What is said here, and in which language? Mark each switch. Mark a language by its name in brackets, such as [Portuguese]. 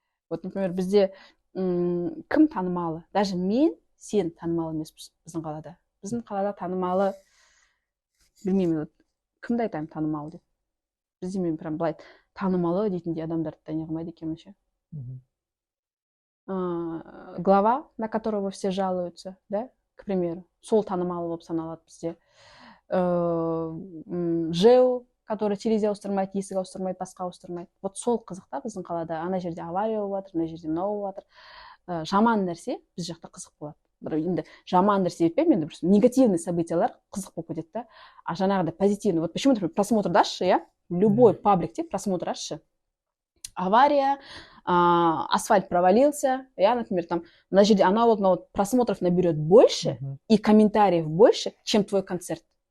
[Kazakh] Вот, например, бізде кім танымалы? Даже мен, сен танымалы емеспіз біздің қалада. Біздің қалада танымалы, білмеймін, кімді айтайын танымалы деп. Бізде мен прям былай танымалы дейтіндей адамдарды тани қылмайды екенмін ше. [Russian] Глава, на которого все жалуются, да, к примеру, сол танымалы болып саналады бізде. [Kazakh] ЖЭУ, который терезе ауыстырмайды, есік ауыстырмайды, басқа ауыстырмайды. Вот сол қызық та біздің қалада. Ана жерде авария болып жатыр, ана жерде мынау болып жатыр. Жаман нәрсе біз жақта қызық болады. Енді жаман нәрсе етпеймін, енді негативный событиялар қызық болып кетеді да. Жаңағыда позитивный. [Russian] Вот почему, например, просмотр дашь, я любой пабликте просмотр ашшы. Авария, асфальт провалился, я, например, там, на жерде она вот просмотров наберет больше и комментариев больше, чем твой концерт.